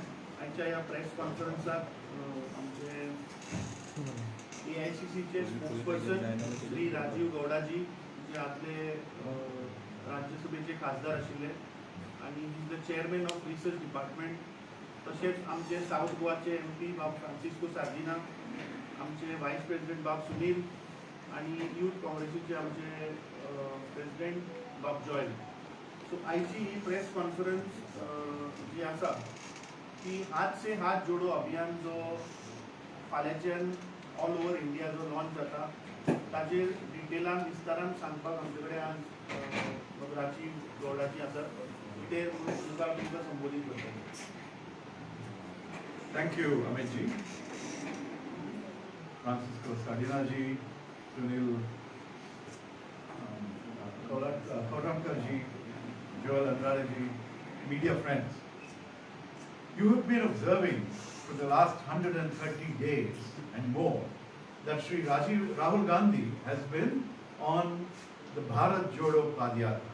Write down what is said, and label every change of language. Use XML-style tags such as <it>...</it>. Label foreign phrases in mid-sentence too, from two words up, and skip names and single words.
<kok>आजच्या या प्रेस कॉन्फरन्सात आमचे AICCचे स्पोक्सपर्सन श्री राजीव गौडाजी जे आपले राज्यसभेचे खासदार आशिल्ले आणि</kok> <en>he the chairman of research department,</en> <kok>तसेच आमचे साऊथ गोवाचे MP बाब फ्रांसिस्को सार्दिना, आमचे</kok> <en>vice president</en> <kok>बाब सुनील आणि यूथ काँग्रेसीचे आमचे प्रेसिडेंट बाब जॉयल. सो आयची ही</kok> <en>press conference</en> <kok>जी आसा ती हाथ से हाथ जोडो अभियान जो फाल्यांच्यान</kok> <en>all over India</en> <kok>जो लॉन्च जाता ताजेर डिटेलान विस्तारान सांगपाक आमचे कडेन आज राजीव गौडाजी आसा. ते मुखार तुमकां संबोधीत करतले.</kok> <en>Thank you, Amit ji, Francisco Sardina ji, Sunil Kodamkar ji, Joel Andrade ji, media friends. You have been observing for the last 130 days and more that Sri Rahul Gandhi has been on the Bharat Jodo Padyatra.</en>